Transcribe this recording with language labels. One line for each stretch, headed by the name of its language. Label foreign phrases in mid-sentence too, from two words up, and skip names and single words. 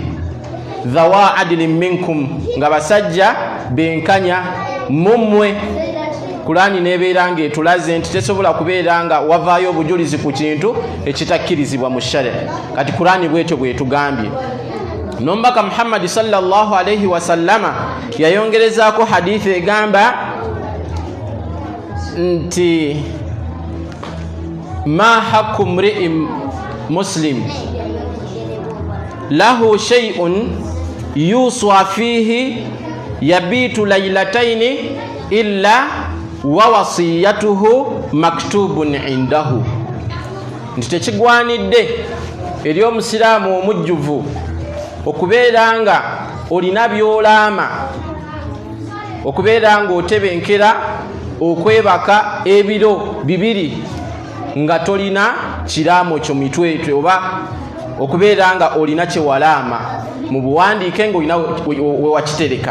Arabic: ذوا عدل منكم,
Ganda: nga basajja benkanya mummwe. Kurani nebeera ng'etulaze nti tesobola kubeera nga wavaayo obujulizi ku kintu ekitakkirizibwa mu shari'a. Kati Kurani bwetyo bwetugambye.
Arabic: Nombaka Muhammad صلى الله عليه وسلم
Ganda: yayongerezaako hadithi egamba nti
Arabic: ما حق امرئ مسلم له شيء يوصى فيه يبيت ليلتين إلا ووصيته مكتوب عنده.
Ganda: Ntitekigwanidde eri omusiraamu omujjuvu okubeera nga olina by'olaama, okubeera nga otebenkera okwebaka ebiro 2 nga tolina kiraamo kyo mitwetwe, oba okubeera nga olina kyewalaama mu buwandiike nga olina wewakitereka.